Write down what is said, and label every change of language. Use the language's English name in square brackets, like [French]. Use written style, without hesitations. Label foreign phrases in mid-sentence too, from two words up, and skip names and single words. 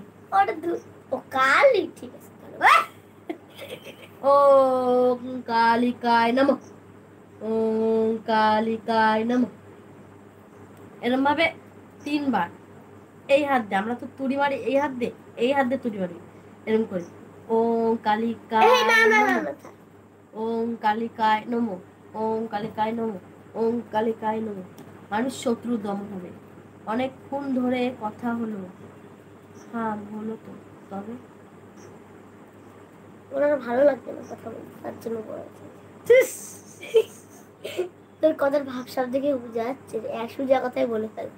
[Bangla] ওটা ও কালি, ঠিক আছে [Sanskrit] ও কালিকায় নমঃ, ও কালিকায় নমঃ। [Bangla] এরম ভাবে 3বার। এই হাত দে, আমরা তো তুড়ি মারি এই হাত দে, এই হাত দে তুড়ি মারি, এরম করি। [Sanskrit] ওম কালিকায় নমঃ, ওম কালিকায় নমঃ, ওম কালিকায় নমঃ, ওম কালিকায় নমঃ। [Bangla] মানুষ শত্রু দমন হবে। অনেকক্ষণ ধরে কথা হলো। হ্যাঁ হলো তো, তবে ওনার ভালো লাগছে না কথা বলতে, তার জন্য বলেছে। তোর কথার ভাবসাব দেখে বোঝা যাচ্ছে সোজা কথাই বলে ফেলবে।